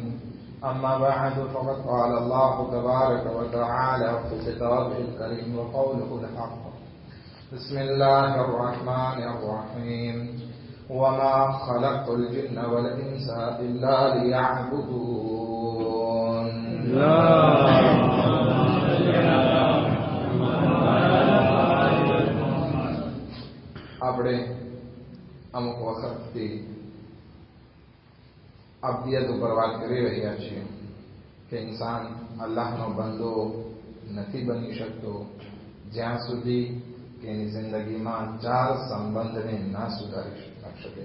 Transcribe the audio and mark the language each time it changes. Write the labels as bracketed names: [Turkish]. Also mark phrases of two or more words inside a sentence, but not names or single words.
[Arabic] أما بعد، فقد قال الله تبارك وتعالى في كتابه الكريم وقوله الحق. بسم الله الرحمن الرحيم. وما خلقت الجن والإنس إلا ليعبدون. [Gujarati] આપણે અમુક વખતથી અબદિયત ઉપર વાત કરી રહ્યા છીએ કે ઇન્સાન અલ્લાહનો બંદો નથી બની શકતો જ્યાં સુધી કે એની જિંદગીમાં ચાર સંબંધને ના સુધારી શકે.